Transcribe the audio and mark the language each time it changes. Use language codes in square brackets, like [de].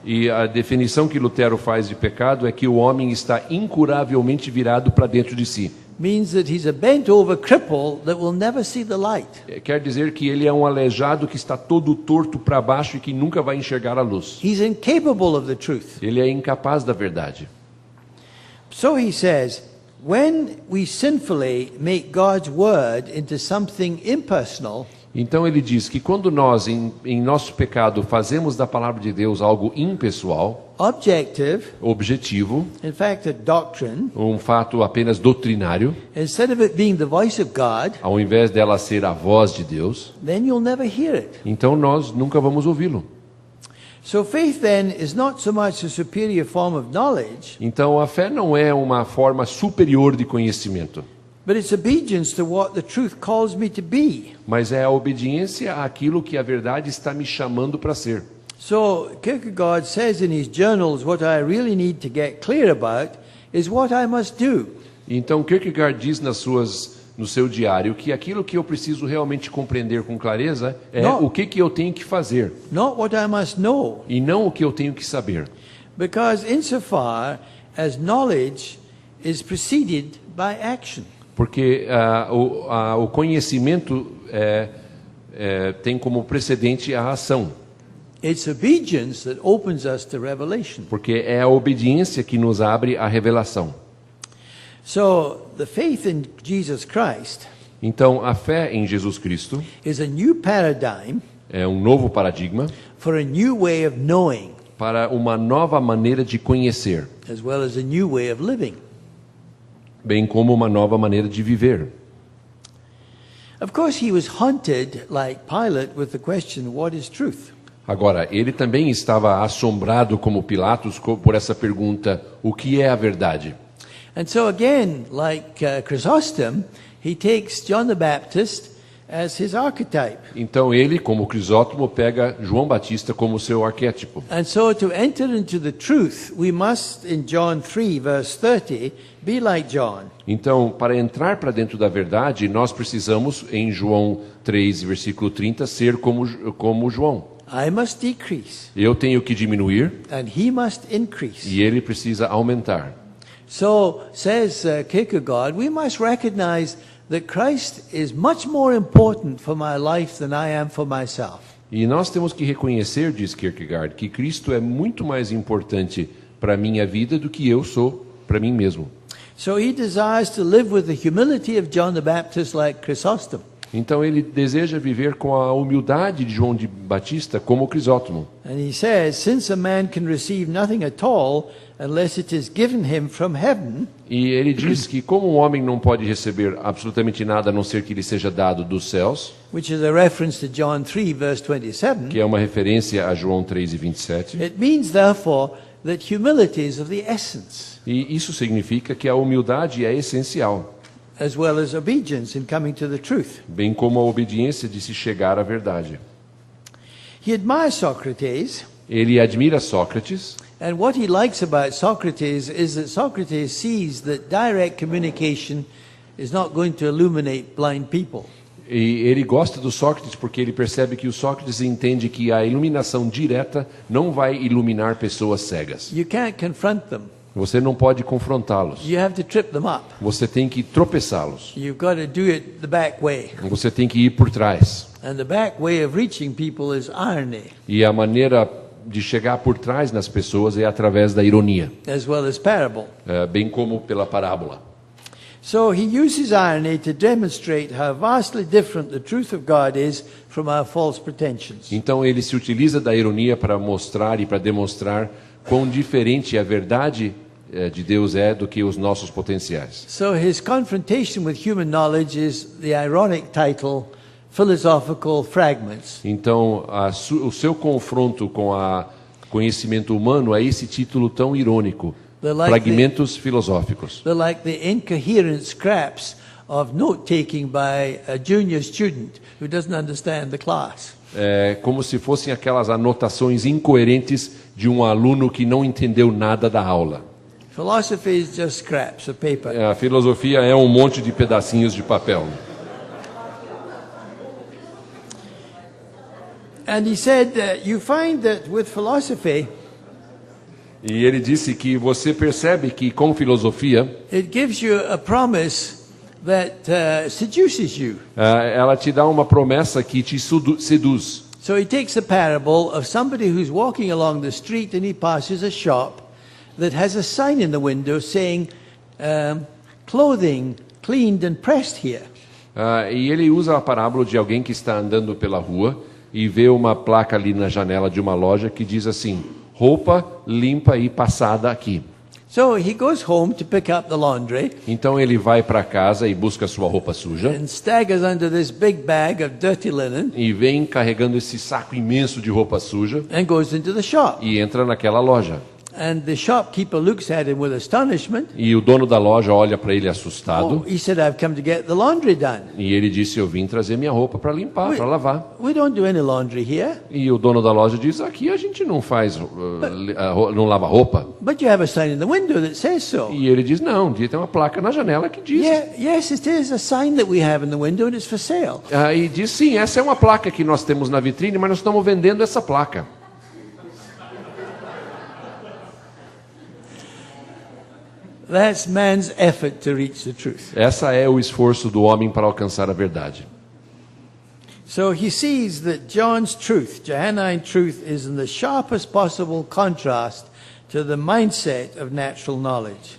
[pt] E a definição que Lutero faz de pecado é que o homem está incuravelmente virado para dentro de si. [en] Means that he's a bent over cripple that will never see the light. [pt] Quer dizer que ele é um aleijado que está todo torto para baixo e que nunca vai enxergar a luz. [en] He's incapable of the truth. [pt] Ele é incapaz da verdade. [en] So he says, when we sinfully make God's word into something impersonal, [pt] Então ele diz que quando nós, em nosso pecado, fazemos da palavra de Deus algo impessoal, [en] objective, [pt] objetivo, [en] in fact a doctrine, [pt] um fato apenas doutrinário, [en] instead of it being the voice of God, [pt] ao invés dela ser a voz de Deus, [en] then you'll never hear it. [pt] então nós nunca vamos ouvi-lo. [en] So faith then is not so much a superior form of knowledge, [pt] Então a fé não é uma forma superior de conhecimento, [en] but it's obedience to what the truth calls me to be. [pt] mas é a obediência àquilo que a verdade está me chamando para ser. [en] So Kierkegaard says in his journals, what I really need to get clear about is what I must do. [pt] Então Kierkegaard diz no seu diário que aquilo que eu preciso realmente compreender com clareza é o que eu tenho que fazer, [en] Not what I must know. [pt] e não o que eu tenho que saber. [en] Because insofar as knowledge is preceded by action. [pt] Porque o conhecimento tem como precedente a ação. [en] It's obedience that opens us to revelation. [pt] Porque é a obediência que nos abre a revelação. [en] So the faith in Jesus Christ [pt] Então, a fé em Jesus Cristo [en] is a new paradigm [pt] é um novo paradigma [en] for a new way of knowing, [pt] para uma nova maneira de conhecer, [en] as well as a new way of living. [pt] bem como uma nova maneira de viver. [en] Of course, he was haunted, like Pilate, with the question, what is truth? [pt] Agora, ele também estava assombrado como Pilatos por essa pergunta, o que é a verdade? [en] And so again, like Chrysostom, he takes John the Baptist as his archetype. [pt] Então ele, como Crisóstomo, pega João Batista como seu arquétipo. [en] And so to enter into the truth, we must, in John 3, verse 30, be like John. [pt] Então, para entrar para dentro da verdade, nós precisamos, em João 3, versículo 30, ser como João. [en] I must decrease, [pt] Eu tenho que diminuir [en] and he must increase. [pt] e ele precisa aumentar. [en] So, says Kierkegaard, we must recognize that Christ is much more important for my life than I am for myself. [pt] E nós temos que reconhecer, diz Kierkegaard, que Cristo é muito mais importante para a minha vida do que eu sou para mim mesmo. [en] So he desires to live with the humility of John the Baptist like Chrysostom. [pt] Então ele deseja viver com a humildade de João de Batista como Crisóstomo. [en] And he says, since a man can receive nothing at all unless it is given him from heaven, [pt] E ele diz que como um homem não pode receber absolutamente nada a não ser que lhe seja dado dos céus, [en] which is a reference to John 3 verse 27, [pt] que é uma referência a João 3:27, [en] it means therefore that humility is of the essence, [pt] e isso significa que a humildade é essencial, [en] as well as obedience in coming to the truth. [pt] bem como a obediência de se chegar à verdade. [en] He admires Socrates, [pt] Ele admira Sócrates, [en] and what he likes about Socrates is that Socrates sees that direct communication is not going to illuminate blind people. [pt] e ele gosta do Sócrates porque ele percebe que o Sócrates entende que a iluminação direta não vai iluminar pessoas cegas. [en] You can't confront them. [pt] Você não pode confrontá-los. [en] You have to trip them up. [pt] Você tem que tropeçá-los. [en] You've got to do it the back way. [pt] Você tem que ir por trás. [en] And the back way of reaching people is irony, [pt] E a maneira de chegar por trás nas pessoas é através da ironia, [en] as well as parable. [pt] bem como pela parábola. [en] So he uses irony to demonstrate how vastly different the truth of God is from our false pretensions. [pt] Então ele se utiliza da ironia para mostrar e para demonstrar quão diferente a verdade de Deus é do que os nossos potenciais. [en] So his confrontation with human knowledge is the ironic title, Philosophical Fragments. [pt] Então o seu confronto com o conhecimento humano é esse título tão irônico, fragmentos filosóficos. [en] They're like the incoherent scraps of note-taking by a junior student who doesn't understand the class. [pt] É como se fossem aquelas anotações incoerentes de um aluno que não entendeu nada da aula. [en] Philosophy is just scraps of paper. [pt] A filosofia é um monte de pedacinhos de papel. [en] And he said that you find that with philosophy, [pt] E ele disse que você percebe que com filosofia, [en] it gives you a promise that seduces you. [pt] ela te dá uma promessa que te seduz. [en] So he takes a parable of somebody who's walking along the street and he passes a shop that has a sign in the window saying, clothing cleaned and pressed here. [pt] E ele usa a parábola de alguém que está andando pela rua e vê uma placa ali na janela de uma loja que diz assim: roupa limpa e passada aqui. [en] So he goes home to pick up the laundry [pt] Então ele vai para casa e busca sua roupa suja [en] and staggers under this big bag of dirty linen [pt] e vem carregando esse saco imenso de roupa suja [en] and goes into the shop. [pt] e entra naquela loja. [en] And the shopkeeper looks at him with astonishment. [pt] E o dono da loja olha para ele Oh, assustado [en] he said, I've come to get the laundry done. [pt] e ele disse: eu vim trazer minha roupa para limpar, para lavar. [en] We don't do any laundry here. [pt] E o dono da loja diz: aqui a gente não faz, não lava roupa. [en] But you have a sign in the window that says so. [pt] E ele diz: não, tem uma placa na janela que diz. [en] Yes, it is a sign that we have in the window and it's for sale. [pt] E diz: sim, essa é uma placa que nós temos na vitrine, mas nós estamos vendendo essa placa. [en] That's man's effort to reach the truth. [pt] Essa é o esforço do homem para alcançar a verdade. [en] So he sees that John's truth, Johannine truth, is in the sharpest possible contrast to the mindset of natural knowledge.